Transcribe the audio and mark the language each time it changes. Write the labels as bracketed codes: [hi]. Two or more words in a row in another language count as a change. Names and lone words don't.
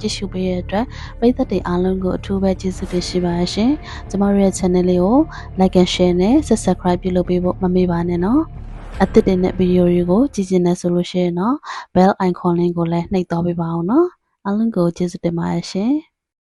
[my] ည့်ရှုပေးတဲ့အတွက်ပရိသတ်တွေအားလုံးကိုအထူးပဲကျေးဇူးတင်ရှိပါရှင်။ကျမတို့ရဲ့ channel လေးကို [en] like and share [my] နဲ့ subscribe ပြုလုပ်ပေးဖို့မမေ့ပါနဲ့နော်။အသစ်တင်တဲ့ဗီဒီယိုတွေကိုကြည့်ချင်တယ်ဆိုလို့ရှိရင်တော့ [en] bell icon [my] လေးကိုလည်းနှိပ်သွားပေးပါအောင်နော်။အားလုံးကိုကျေးဇူးတင်ပါတယ်ရှင်။